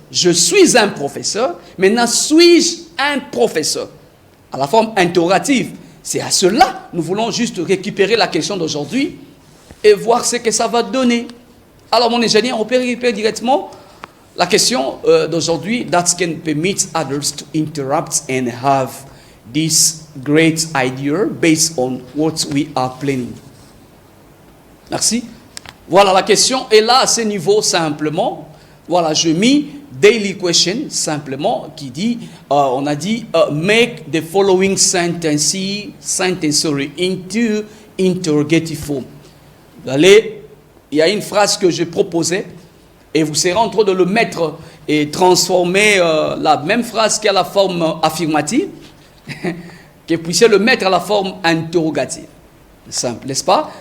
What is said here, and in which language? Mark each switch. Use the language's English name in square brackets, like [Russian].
[French] Je suis un professeur. Maintenant, suis-je un professeur? À la forme interrogative. C'est à cela nous voulons juste récupérer la question d'aujourd'hui et voir ce que ça va donner. Alors, mon ingénieur, on peut récupérer directement la question d'aujourd'hui. [English] That can permit others to interrupt and have this great idea based on what we are planning. [French] Merci. Voilà, la question est là à ce niveau simplement. Voilà, je mis daily question simplement qui dit, on a dit [English] make the following sentence into interrogative form. [French] Allez, il y a une phrase que je proposais et vous serez en train de le mettre et transformer la même phrase qui a la forme affirmative, que vous puissiez le mettre à la forme interrogative. Simple, n'est-ce pas?